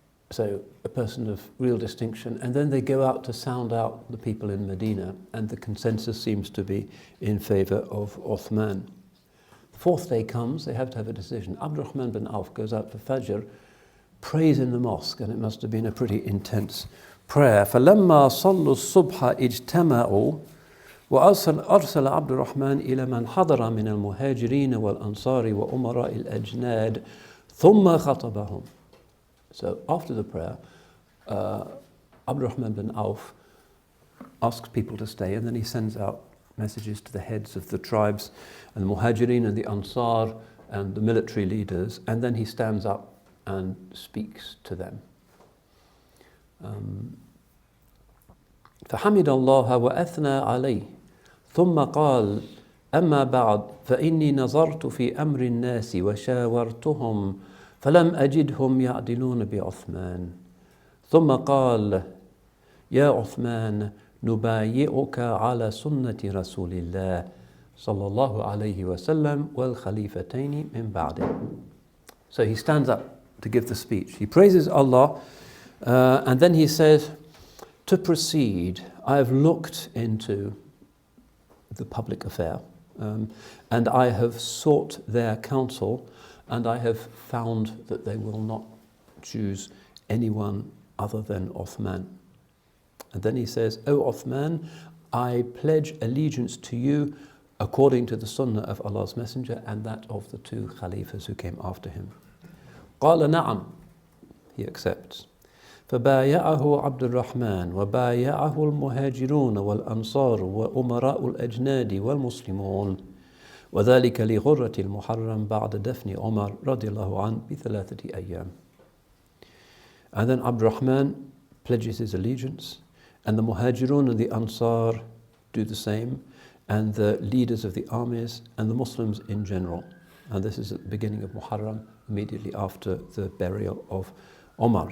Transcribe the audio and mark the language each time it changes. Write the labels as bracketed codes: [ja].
[en] So a person of real distinction. And then they go out to sound out the people in Medina, and the consensus seems to be in favour of Uthman. The fourth day comes, they have to have a decision. Abdurrahman bin Auf goes out for Fajr, prays in the mosque, and it must have been a pretty intense prayer. [ar] فَلَمَّا صَلُّوا الصُّبْحَ اجْتَمَعُوا وأرسل عبد الرحمن إلى من حضر من المهاجرين والأنصار وأمراء الأجناد ثم خطبهم. [en] So after the prayer, Abdurrahman bin Auf asks people to stay, and then he sends out messages to the heads of the tribes and the Muhajirin and the Ansar and the military leaders, and then he stands up and speaks to them. [ar] فحمد الله وأثنى عليه ثم قال أما بعد فإني نظرت في أمر الناس وشاورتهم فلم أجدهم يعدلون بعثمان ثم قال يا عثمان نبايعك على سنة رسول الله صلى الله عليه وسلم والخليفتين من بعده. [en] So he stands up to give the speech. He praises Allah, and then he says, to proceed, I have looked into the public affair, and I have sought their counsel, and I have found that they will not choose anyone other than Uthman. And then he says, O Uthman, I pledge allegiance to you according to the sunnah of Allah's Messenger and that of the two Khalifas who came after him. [ar] قال نعم, [en] he accepts. [ar] فبايعه عبد الرحمن وبايعه المهاجرون والأنصار وأمراء الأجناد والمسلمون وذلك لغرة المحرم بعد دفن عمر رضي الله عنه بثلاثة أيام. [en] And then Abd Rahman pledges his allegiance, and the Muhajirun and the Ansar do the same, and the leaders of the armies and the Muslims in general. And this is at the beginning of Muharram, immediately after the burial of Omar.